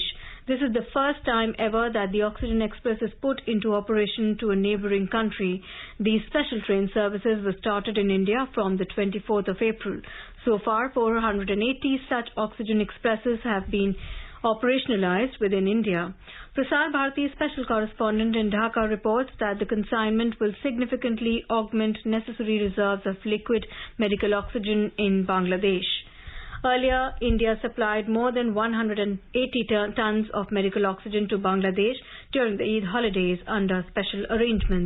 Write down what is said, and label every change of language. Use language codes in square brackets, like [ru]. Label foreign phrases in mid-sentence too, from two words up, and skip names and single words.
[en] This is the first time ever that the Oxygen Express is put into operation to a neighbouring country. These special train services were started in India from the 24th of April. So far, 480 such Oxygen Expresses have been operationalized within India. Prasar Bharati's special correspondent in Dhaka reports that the consignment will significantly augment necessary reserves of liquid medical oxygen in Bangladesh. Earlier, India supplied more than 180 tons of medical oxygen to Bangladesh during the Eid holidays under special arrangements.